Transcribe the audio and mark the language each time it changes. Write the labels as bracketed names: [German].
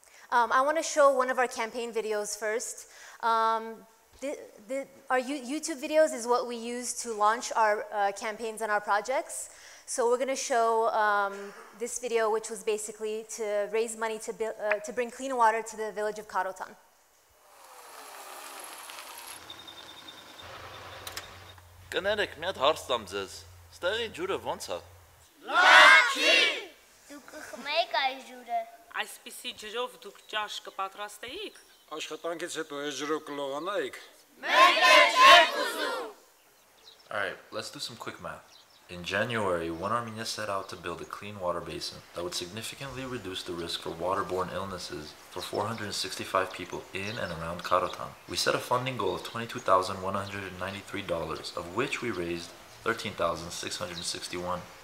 [English] I want to show one of our campaign videos first. Our YouTube videos is what we use to launch our campaigns and our projects. So we're going to show this video, which was basically to raise money to bring clean water to the village of Karotan. [Armenian] Կներեք, մի հատ հարց տամ ձեզ, ստեղի ջուրը ոնց է։ Լավ չի։ Դուք կխմեիք այս ջուրը։ Այսպիսի ջրով դուք ճաշ կպատրաստեիք։ Աշխատանքից հետո այս ջրով կլողանայիք։ Մենք էլ չենք ուզում։ [English] All right, let's do some quick math. In January, One Armenia set out to build a clean water basin that would significantly reduce the risk for waterborne illnesses for 465 people in and around Karotan. We set a funding goal of $22,193, of which we raised $13,661.